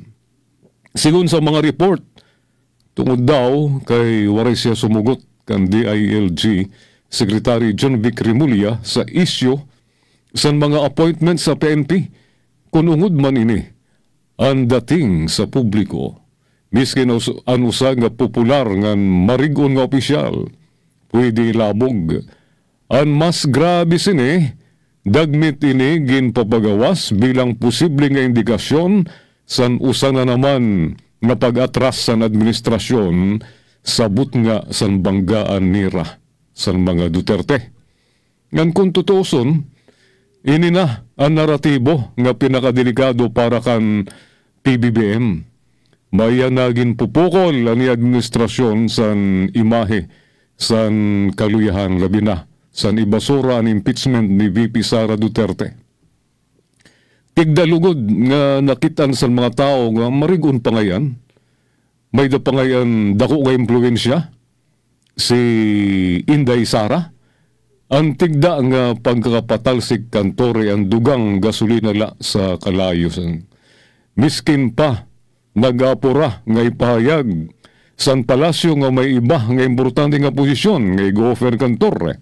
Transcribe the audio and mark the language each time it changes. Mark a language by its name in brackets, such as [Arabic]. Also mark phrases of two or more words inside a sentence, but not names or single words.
[Waray] Sigun sa mga report, tungod daw kay waray siya sumugot kan DILG Secretary John Vic Remulla sa isyu sa mga appointment sa PNP kung ungod man ini ang dating sa publiko. Miskin ang usa nga popular nga marigon nga opisyal pwede labog. Ang mas grabe sini dagmit ini ginpapagawas bilang posible nga indikasyon san usa na naman nga pag-atras san administrasyon sabot nga san banggaan nira san mga Duterte. Ngan kung tutuson, ini na ang naratibo nga pinakadelikado para kan PBBM. Maya naging pupukol ang administrasyon san imahe san kaluyahan labi na san ibasura ang impeachment ni VP Sara Duterte. Tigdalugod nga nakitan sa mga tao nga marigon pa ngayon. May da pa ngayon dako nga impluensya si Inday Sara. Ang tigda nga pagkakapatalsik kantore ang dugang gasolina la sa kalayosan. Miskin pa nag-apura nga ipahayag san palasyo nga may iba nga importante nga posisyon nga i-go-offer kantore.